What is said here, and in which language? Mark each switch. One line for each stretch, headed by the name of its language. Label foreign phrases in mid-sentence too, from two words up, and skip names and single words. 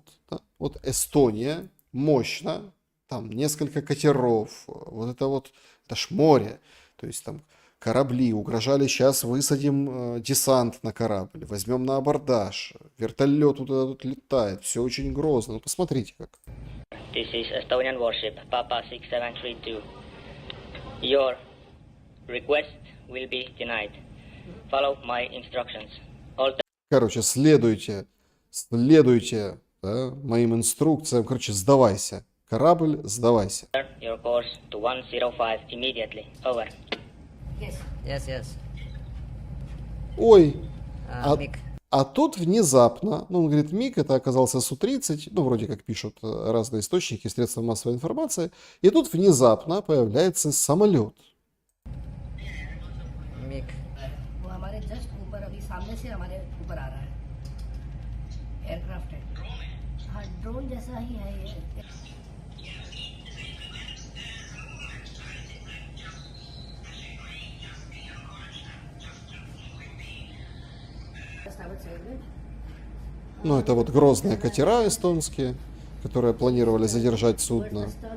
Russian: Да? Вот Эстония, мощно. Там несколько катеров. Вот это ж море. То есть там корабли. Угрожали, сейчас высадим десант на корабль. Возьмем на абордаж. Вертолет туда тут летает. Все очень грозно. Ну посмотрите как.
English: This is Estonian warship, Papa 6732. Your request will be denied. Follow my instructions.
Russian: Короче, следуйте, да, моим инструкциям. Короче, сдавайся. Корабль, сдавайся.
English: Your course to 105 immediately. Over. Yes.
Russian: Ой, А тут внезапно, ну, он говорит, МиГ, это оказался Су-30, ну, вроде как пишут разные источники, средства массовой информации, и тут внезапно появляется самолет.
Hindi: मिग वो हमारे जस्ट ऊपर अभी सामने से हमारे ऊपर आ रहा है एयरक्राफ्ट है हाँ ड्रोन जैसा ही है ये
Russian: Ну, это вот грозные катера эстонские, которые планировали задержать судно.